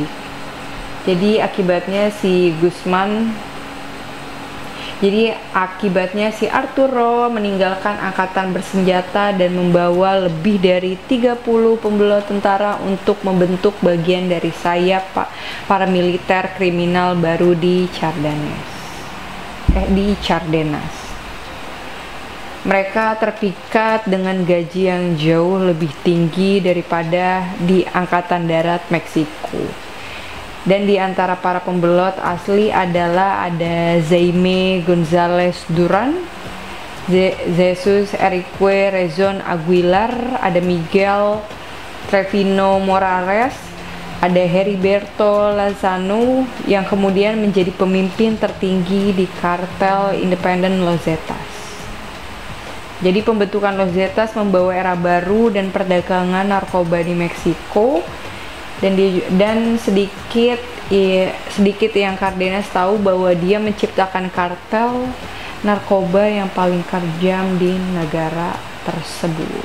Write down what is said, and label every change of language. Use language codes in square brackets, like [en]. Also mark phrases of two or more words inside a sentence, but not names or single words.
[id] Jadi akibatnya si Arturo meninggalkan angkatan bersenjata dan membawa lebih dari 30 pembelot tentara untuk membentuk bagian dari sayap para militer kriminal baru di Cardenas. Mereka terpikat dengan gaji yang jauh lebih tinggi daripada di Angkatan Darat Meksiko. Dan di antara para pembelot asli ada Jaime González Durán, Jesus Enrique Rezon Aguilar, ada Miguel Trevino Morales, ada Heriberto Lozano yang kemudian menjadi pemimpin tertinggi di kartel independen Los Zetas. Jadi pembentukan Los Zetas membawa era baru dan perdagangan narkoba di Meksiko. Dan sedikit yang Cardenas tahu bahwa dia menciptakan kartel narkoba yang paling kejam di negara tersebut.